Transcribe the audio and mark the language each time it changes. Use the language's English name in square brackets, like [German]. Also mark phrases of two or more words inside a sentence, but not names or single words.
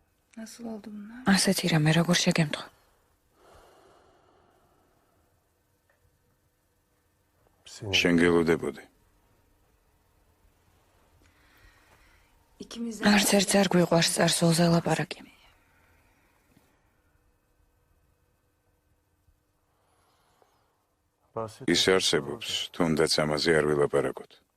[Turkish] Nasıl oldu bunlar? [Georgian] ასეთი რამე როგორ შეგემთხვა? შენ გელოდებოდი. [Turkish] İkimiz de [Georgian] არც ერთს არ გვიყვარს წარსულზე ლაპარაკი. ის არსებობს, თუნდაც ამაზე არ ვილაპარაკოთ.